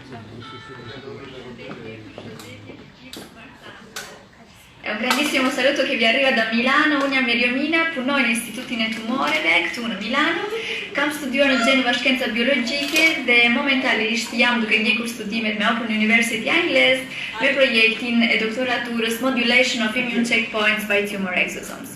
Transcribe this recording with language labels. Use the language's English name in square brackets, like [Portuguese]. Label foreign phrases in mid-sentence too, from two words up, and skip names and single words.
[Italian] Un grandissimo saluto che vi arriva da Milano. [Albanian] Unë jam Eriomina, punoj në Institutin e Tumoreve këtu në Milano. Kam studiuar në gjeni bashkënca biologjike dhe momentalisht jam duke ndjekur studimet me Open University Angles me projektin e doktoraturës Modulation of Immune Checkpoints by Tumor Exosomes.